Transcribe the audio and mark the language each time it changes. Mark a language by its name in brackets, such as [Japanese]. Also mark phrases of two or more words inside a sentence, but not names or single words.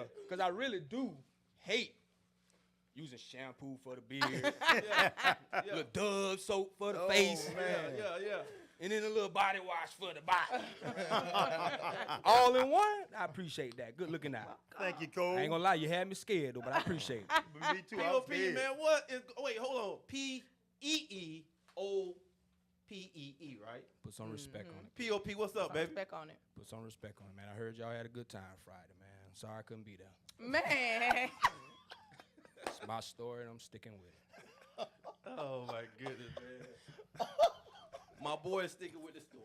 [English] Cause I really do hate using shampoo for the beard, little Dove soap for the face, Yeah. and then a little body wash for the body. All in one. I appreciate that. Good looking out. Thank you, Cole. I ain't gonna lie, you had me scared though, but I appreciate it. But me too. I was POP, scared. man, what is, wait, hold on. P-E-E-O-P-E-E, right? Put some respect on it. POP, what's up, baby? Respect on it. Put some respect on it, man. I heard y'all had a good time Friday, man. I'm sorry I couldn't be there. Man. It's my story and I'm sticking with it. Oh, my goodness, man. My boy is sticking with the story.